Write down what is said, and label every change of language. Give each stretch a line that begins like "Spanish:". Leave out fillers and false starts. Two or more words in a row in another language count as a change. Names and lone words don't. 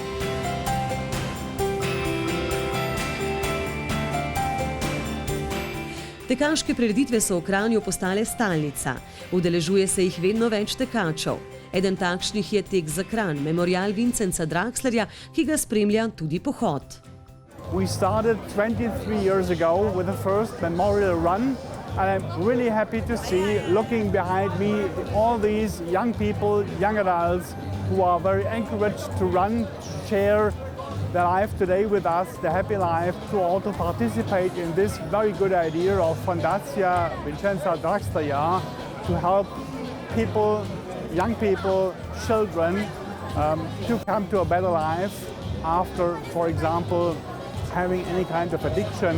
Slovenian: Tekaške prireditve so v Kranju postale stalnica. Udeležuje se jih vedno več tekačev. Eden takšnih je tek za Kranj, memorial Vincenza Draxlerja, ki ga spremlja tudi pohod.
English: We started 23 years ago with the first memorial run, and I'm really happy to see, looking behind me, all these young people, young adults who are very encouraged to run, share their life today with us, the happy life, to also participate in this very good idea of Fondacja Vincenza Draxlerja to help people, young people, children to come to a better life after, for example, having any kind of addiction.